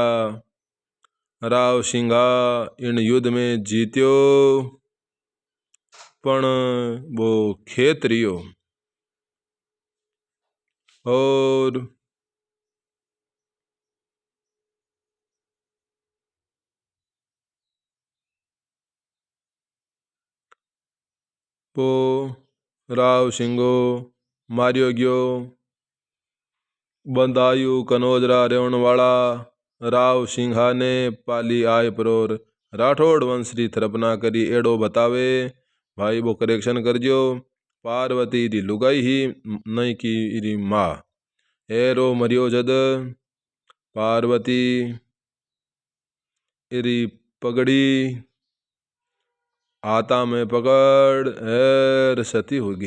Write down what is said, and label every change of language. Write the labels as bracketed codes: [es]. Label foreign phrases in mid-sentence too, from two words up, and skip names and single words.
[mwr] राव सिंघा इन युद्ध में जीत्यो पण वो खेत रियो। और वो राव सिंगो मारियो गयो। बंदायु कनौजरा रेवण वाला राव सिंघा ने पाली आय परोर राठौड़ वंश री थरपना करी एड़ो बतावे। भाई वो करेक्शन करजो पार्वती री लुगाई ही नहीं की री माँ एरो मरियो जद पार्वती इरी पगड़ी हाथा में पकड़ एर सती होगी।